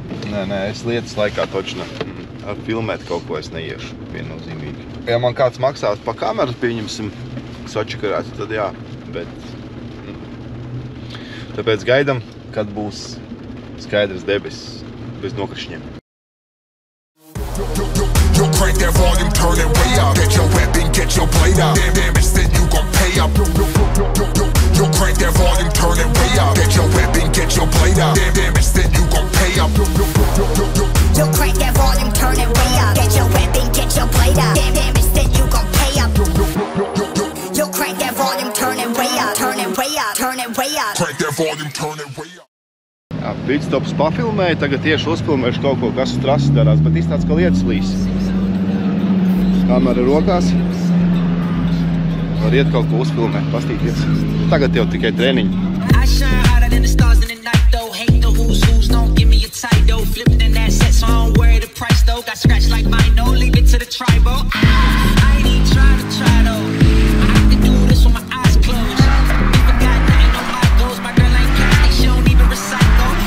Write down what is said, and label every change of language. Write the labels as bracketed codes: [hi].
[lv] Nē, es lietas laikā točna ar filmēt kaut ko es neiešu viennozīmīgi. Ja man kāds maksās pa kameru, pieņemsim, sačakarētu, tad jā, bet tāpēc gaidam, kad būs skaidrs debesis bez nokrišņiem. [en] Yo, crank that volume, turn it way up. Get your weapon, get your blade up. Damn, then you gon' pay up. Yo, crank that volume, turn it way up. Get your weapon, get your blade up. Damn, then you gon' pay up. Yo, crank that volume, turn it way up. Get your weapon, get your blade up. Damn, then you gon' pay up. Yo, crank that volume, turn it way up. Turn it way up, turn it way up. Crank that volume, turn it way up. [lv] Jā, pitstops pafilmēju, tagad tieši uzfilmēšu kaut ko, kas uz trases darās, bet izstāds, ka lietas līs. Kamera rokās. Var iet kaut ko uzfilmēt, pastīties. Tagad jau tikai treniņi. [en] I shine hotter than the stars in the night though. Hate the who's, don't give me a title. Flipping in that set, so I don't worry the price though. Got scratched like mine, no, leave it to the tribal. I ain't even try though. I can do this with my eyes closed. If I got nothing on my goals, my girl ain't casting, she don't even recycle.